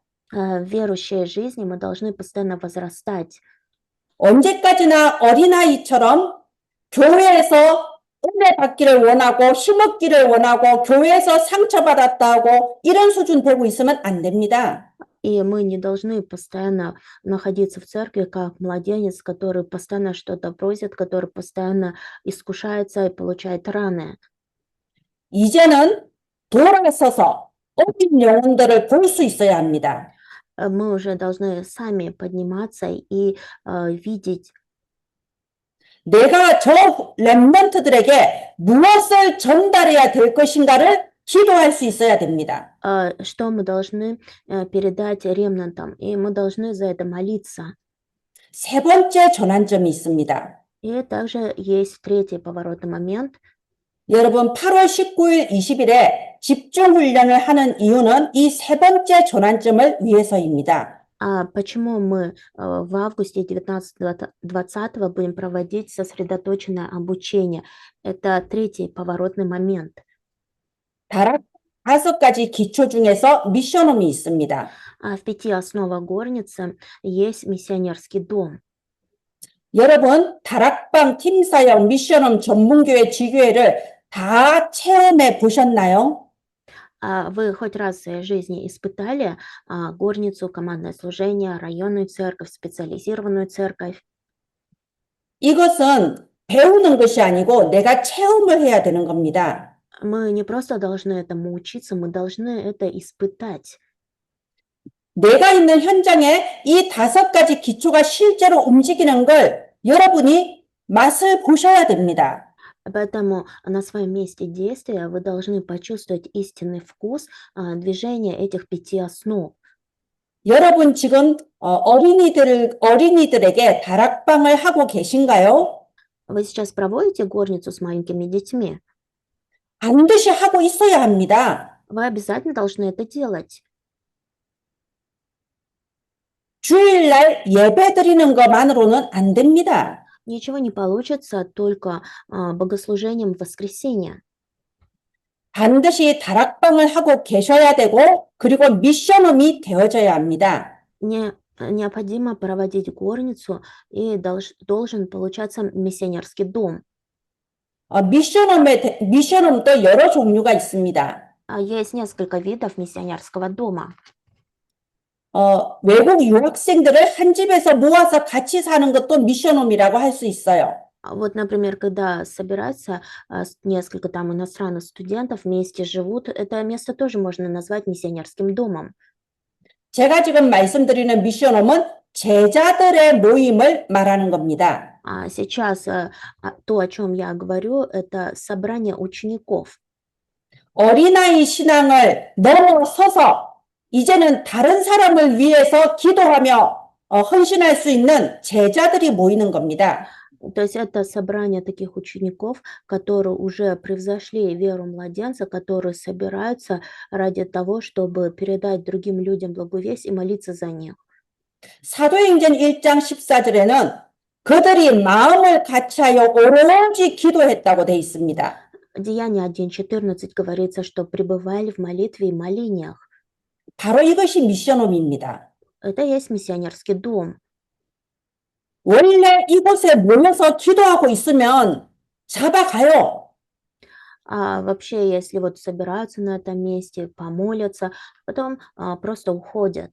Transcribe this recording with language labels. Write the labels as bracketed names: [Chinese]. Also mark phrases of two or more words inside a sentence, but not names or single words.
[Russian] В верующей жизни мы должны постоянно возрастать. [Korean] 언제까지나 어린아이처럼 교회에서 은혜 받기를 원하고 힘 얻기를 원하고 교회에서 상처받았다고 이런 수준 되고 있으면 안 됩니다. [Russian] И мы не должны постоянно находиться в церкви как младенец, который постоянно что-то просит, который постоянно искушается и получает раны. [Korean] 이제는 돌아서서 어린 영혼들을 볼 수 있어야 합니다. [Russian] Мы уже должны сами подниматься и видеть, [Korean] 내가 저 렘넌트들에게 무엇을 전달해야 될 것인가를 기도할 수 있어야 됩니다. [Russian] что мы должны передать ремнантам, и мы должны за это молиться. [Korean] 세 번째 전환점이 있습니다. [Russian] И также есть третий поворотный момент. [Korean] 여러분 8월 19일, 20일에 집중훈련을 하는 이유는 이 세 번째 전환점을 위해서입니다. [Russian] Почему мы в августе 19-20 будем проводить сосредоточенное обучение? Это третий поворотный момент. [Korean] 다락 5가지 기초 중에서 미션홈이 있습니다. [Russian] В 5 основах горницы есть миссионерский дом. [Korean] 여러분 다락방 팀사역 미션홈 전문교회 지교회를 다 체험해 보셨나요? [Russian] Вы хоть раз в своей жизни испытали горницу, командное служение, районную церковь, специализированную церковь? [Korean] 이것은 배우는 것이 아니고 내가 체험을 해야 되는 겁니다. [Russian] Мы не просто должны этому учиться, мы должны это испытать. [Korean] 내가 있는 현장에 이 5가지 기초가 실제로 움직이는 걸 여러분이 맛을 보셔야 됩니다. [Russian] Поэтому на своем месте действия вы должны почувствовать истинный вкус движения этих 5 основ. [Korean] 여러분 지금 어린이들에게 다락방을 하고 계신가요? [Russian] Вы сейчас проводите горницу с маленькими детьми? [Korean] 반드시 하고 있어야 합니다. [Russian] Вы обязательно должны это делать. [Korean] 주일날 예배 드리는 것만으로는 안 됩니다. [Russian] Ничего не получится только богослужением в воскресенье. [Korean] 반드시 다락방을 하고 계셔야 되고 그리고 미션홈이 되어져야 합니다. [Russian] Необходимо проводить горницу, и должен получаться миссионерский дом. [Korean] 미션홈도 여러 종류가 있습니다. [Russian] Есть несколько видов миссионерского дома. [Korean] 외국 유학생들을 한 집에서 모아서 같이 사는 것도 미션홈이라고 할 수 있어요. [Russian] Вот, например, когда собираются несколько там иностранных студентов вместе живут, это место тоже можно назвать миссионерским домом. [Korean] 제가 지금 말씀드리는 미션홈은 제자들의 모임을 말하는 겁니다. [Russian] А сейчас то, о чем я говорю, это собрание учеников. [Korean] 어린아이 신앙을 넘어서서 이제는 다른 사람을 위해서 기도하며 헌신할 수 있는 제자들이 모이는 겁니다. [Russian] То есть это собрание таких учеников, которые уже превзошли веру младенца, которые собираются ради того, чтобы передать другим людям благую весть и молиться за них. [Korean] 사도행전 1장 14절에는 그들이 마음을 같이하여 오로지 기도했다고 돼 있습니다. [Russian] Деяние 1.14 говорится, что пребывали в молитве и молениях. [Korean] 바로 이것이 미션홈입니다. [Russian] Это и есть миссионерский дом. [Korean] 원래 이곳에 모여서 기도하고 있으면 잡아가요. [Russian] А вообще, если вот собираются на этом месте, помолятся, потом просто уходят.